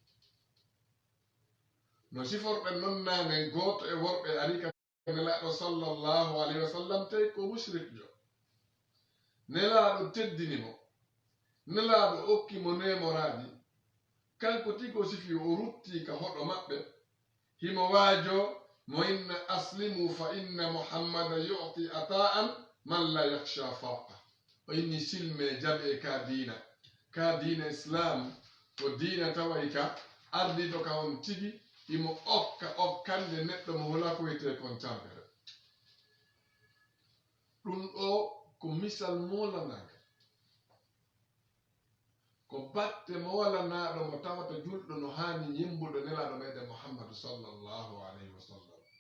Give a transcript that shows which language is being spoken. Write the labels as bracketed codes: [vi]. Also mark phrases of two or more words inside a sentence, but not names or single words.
[ff] no siforɗen noon nane goto e worɓe arika nelaɗo [ar] صلى الله عليه وسلم [ff] tawi ko musrikjo nelaɗo teddinimo nelaɗo okkimo nemoraji kanko tigo sifi o rutti ka hoɗo maɓɓe himo waajo mo [ar] إن أسلموا فإن محمدا يعطي عطاء من لا يخشى فاقة [ff] o inni silme jaɓe ka diina islam ko diina taway ka ardiɗo ka on tigi imo okkande neɗɗo mo wala ko wiyete kon tampere ɗum ɗo ko misal molanaga ko batte mo walanaɗo mo tawata julɗo no hani yimbuɗo nelaɗo meɗen muhammadu [ar] صلى الله عليه وسلم